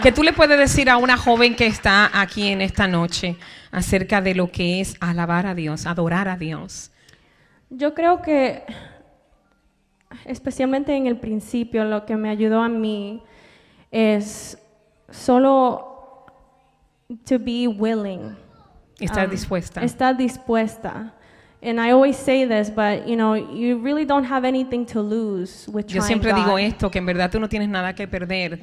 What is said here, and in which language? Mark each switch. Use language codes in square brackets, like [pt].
[es] ¿Qué tú le puedes decir a una joven que está aquí en esta noche acerca de lo que es alabar a Dios, adorar a Dios? Yo creo que, especialmente en el principio, lo que me ayudó a mí es solo [en] to be willing. [es] Estar dispuesta. Estar dispuesta. [en] And I always say this, but you really don't have anything to lose with trying. [es] Yo siempre [en] God. [es] digo esto, que en verdad tú no tienes nada que perder.